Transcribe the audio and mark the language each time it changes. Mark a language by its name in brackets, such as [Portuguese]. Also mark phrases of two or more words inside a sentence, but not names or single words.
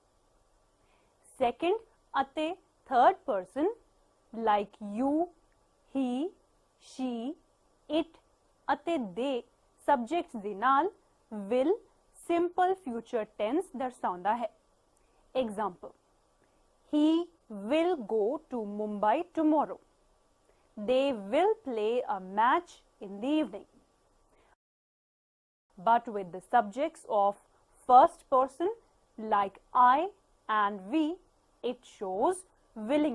[English] Second ਅਤੇ third person like you, he, she, it ਅਤੇ they subjects [Punjabi] ਦੇ ਨਾਲ [English] will simple future tense [Punjabi] ਦਰਸਾਉਂਦਾ ਹੈ. [English] Example. He will go to Mumbai tomorrow. They will play a match in the evening. But with the subjects of first person like I and we, it shows willingness.